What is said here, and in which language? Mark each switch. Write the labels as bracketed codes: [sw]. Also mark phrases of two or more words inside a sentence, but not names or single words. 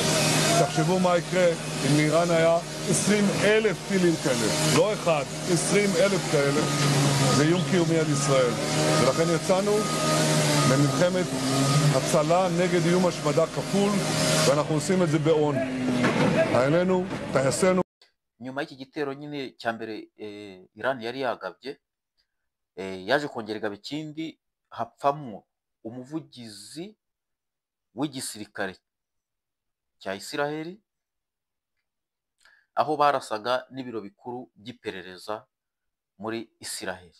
[he] תחשבו מה יקרה אם לאיראן היה 20,000 טילים כאלה. לא אחד, 20,000 כאלה. זה איום קיומי על ישראל. ולכן יצאנו למלחמת הצלה נגד איום השמדה כפול, ואנחנו עושים את זה באון. חיילינו, טייסינו. [rw] nyuma y'iki gitero nyine cya mbere Iran yari yagabye yaje kongerega bikindi hapfamwo umuvugizi w'igisirikare cya Isiraheli aho barasaga n'ibiro bikuru by'iperereza muri Isiraheli.